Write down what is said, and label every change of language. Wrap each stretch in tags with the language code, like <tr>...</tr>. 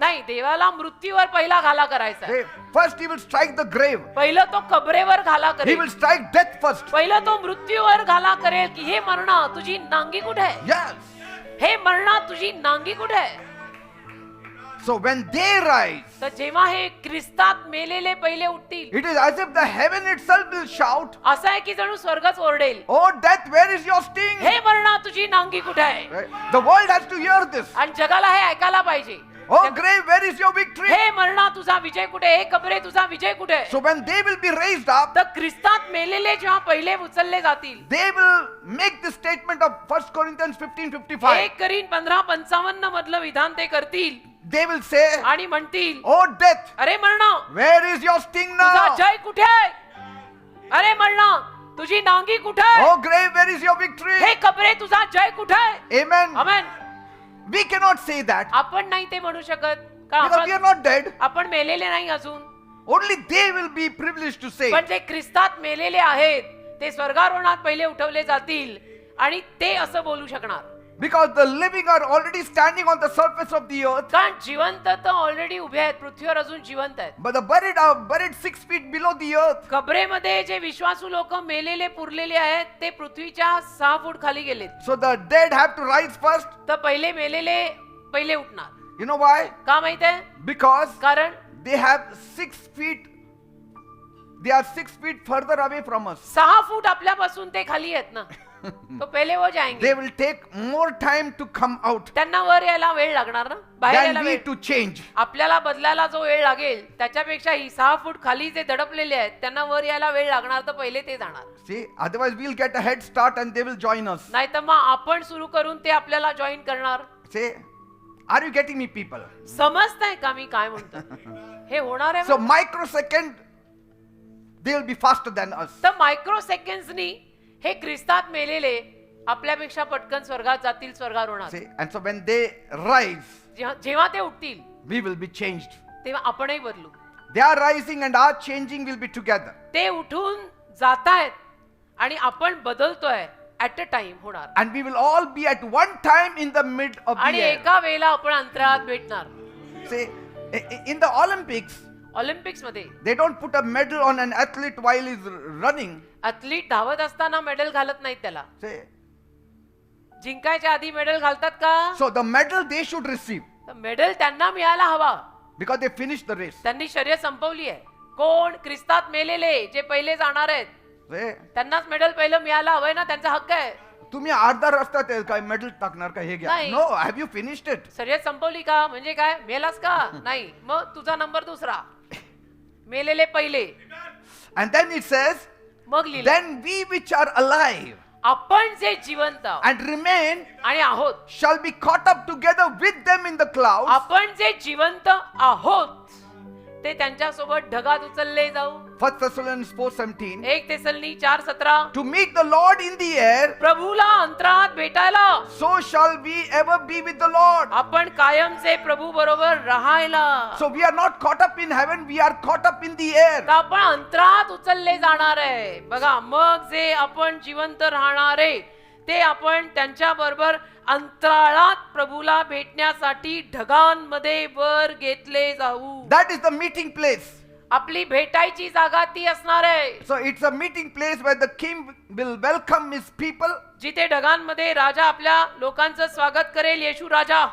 <mr>नाही, देवाला मृत्यूवर पहिला घाला करायचा आहे.</mr> <en>First He will strike the grave.</en> <mr>पहिलं तो कबरेवर घाला</mr> <en>He</en> <mr>करेल,</mr> <en>will strike death first.</en> <mr>पहिलं तो मृत्यूवर घाला करेल की हे मरणा तुझी नांगी कुठे आहे,</mr> <en>Yes.</en> <mr>हे मरणा तुझी नांगी कुठे आहे.</mr> <en>So when they rise,</en> <mr>तर जेव्हा हे ख्रिस्तात मेलेले पहिले उठतील,</mr> <en>it is as if the heaven itself will shout,</en> <mr>असं आहे की जणू स्वर्गच ओरडेल,</mr> <en>"Oh death, where is your sting?"</en> <mr>हे मरणा तुझी नांगी कुठे आहे.</mr> <en>Right? The world has to hear this.</en> <mr>आणि जगाला हे ऐकायला पाहिजे.</mr> <en>Oh grave, where is your victory?</en> <mr>हे मरणा तुझा विजय कुठे? हे कबरे तुझा विजय कुठे?</mr> <en>So when they will be raised up,</en> <mr>तर ख्रिस्तात मेलेले जेव्हा पहिले उचलले जातील,</mr> <en>they will make the statement of 1 Corinthians 15:55.</en> <mr>1 करीन 15:55 मधलं विधान ते करतील</mr> <en>They will say,</en> <mr>आणि म्हणतील,</mr> <en>oh death,</en> <mr>अरे मरणा</mr> <en>where is your sting</en> <mr>तुझा</mr> <en>now?</en> <mr>जय कुठे? अरे मरणा तुझी नांगी कुठे?</mr> <en>Oh grave, where is your victory?</en> <mr>हे कबरे तुझा जय कुठे?</mr> <en>Amen.</en> <mr>Amen.</mr> <en>We cannot say that</en> <mr>आपण नाही ते म्हणू शकत का?</mr> <en>because we are not dead.</en> <mr>आपण मेलेले नाही अजून.</mr> <en>Only they will be privileged to say.</en> <mr>पण जे ख्रिस्तात मेलेले आहेत ते स्वर्गारोहणात पहिले उठवले जातील आणि ते असं बोलू शकणार.</mr> <en>Because the living are already standing on the surface of the earth,</en> <mr>कारण जिवंत तर ऑलरेडी उभे आहेत, पृथ्वीवर अजून जिवंत आहेत.</mr> <en>but the buried are buried 6 feet below the earth.</en> <mr>कबरेमध्ये जे विश्वासू लोक मेलेले पुरलेले आहेत ते पृथ्वीच्या 6 फूट खाली गेलेत.</mr> <en>So the dead have to rise first.</en> <mr>तर पहिले मेलेले पहिले उठणार.</mr> <en>You know why?</en> <mr>का माहित आहे?</mr> <en>Because</en> <mr>कारण</mr> <en>they have 6 feet. They are 6 feet further away from us.</en> <mr>6 फूट आपल्यापासून ते खाली आहेत ना.</mr> <hi>तो पहिले वो जाएंगे.</hi> <en>They will take more time to come out</en> <mr>त्यांना वर यायला वेळ लागणार ना, बाहेर यायला</mr> <en>than we</en> <mr>वेळ.</mr> <en>to change.</en> <mr>आपल्याला बदलायला जो वेळ लागेल त्याच्यापेक्षा ही 6 फूट खाली जे दडपलेले आहेत त्यांना वर यायला वेळ लागणार, तर पहिले ते जाणार.</mr> <en>See, otherwise we'll get a head start and they will join us.</en> <mr>नाही तर मग आपण सुरू करून ते आपल्याला जॉईन करणार.</mr> <en>Say, are you getting me, people?</en> <mr>समजताय का मी काय म्हणतो? हे होणार आहे.</mr> <en>So microsecond, they will be faster than us.</en> <mr>तर मायक्रो सेकंड्सनी हे ख्रिस्तात मेलेले आपल्यापेक्षा पटकन स्वर्गात जातील, स्वर्गारोहणात.</mr> <en>See, and so when they rise,</en> <mr>जेव्हा ते उठतील</mr> <en>we will be changed.</en> <mr>तेव्हा आपणही बदलू.</mr> <en>They are rising and our changing will be together.</en> <mr>ते उठून जातायत आणि आपण बदलतोय</mr> <en>at a time</en> <mr>होणार.</mr> <en>And we will all be at one time in the mid of the</en> <mr>आणि</mr> <en>air.</en> <mr>एका वेळेला आपण अंतराळात भेटणार.</mr> <en>See, in the Olympics,</en> <mr>Olympics मध्ये</mr> <en>they don't put a medal on an athlete while he's running.</en> <mr>Athlete धावत असताना medal घालत नाहीत त्याला.</mr> <en>See,</en> <mr>जिंकायच्या आधी मेडल घालतात का?</mr> <en>so the medal they should receive</en> <mr>तर मेडल त्यांना मिळायला हवा.</mr> <en>because they finished the race.</en> <mr>त्यांनी शर्यत संपवली आहे. कोण? ख्रिस्तात मेलेले जे पहिले जाणार आहेत</mr> <en>See,</en> <mr>त्यांनाच मेडल पहिलं मिळायला हवंय ना, त्यांचा हक्क आहे. तुम्ही अर्धा रस्ता ते काय मेडल टाकणार का हे घ्या? नाही.</mr> <en>No, have you finished it?</en> <mr>शर्यत संपवली का म्हणजे काय? मेलास का? नाही. मग तुझा नंबर दुसरा, मेलेले पहिले.</mr> <en>And then it says,</en> <mr>मग लिहिलं,</mr> <en>then we which are alive</en> <mr>आपण जे जिवंत आहोत</mr> <en>and remain</en> <mr>आणि आहोत,</mr> <en>shall be caught up together with them in the clouds.</en> <mr>आपण जे जिवंत आहोत ते त्यांच्यासोबत ढगात उचलले जाऊ.</mr> <en>1 Thessalonians 4:17.</en> <mr>1 तेसलनी 4:17.</mr> <en>To meet the Lord in the air,</en> <mr>प्रभूला अंतराळात भेटायला</mr> <en>so shall we ever be with the Lord.</en> <mr>आपण कायमचे प्रभू बरोबर राहायला.</mr> <en>So we are not caught up in heaven, we are caught up in the air.</en> <mr>तर आपण अंतराळात उचलले जाणार आहे. बघा, मग जे आपण जिवंत राहणार आहे ते आपण त्यांच्या बरोबर अंतराळात प्रभूला भेटण्यासाठी ढगांमध्ये वर घेतले जाऊ.</mr> <en>That is the meeting place.</en> <mr>आपली भेटायची जागा ती असणार आहे.</mr> <en>So it's a meeting place where the king will welcome his people</en> <mr>जिथे ढगांमध्ये राजा आपल्या लोकांचं स्वागत करेल, येशू राजा.</mr>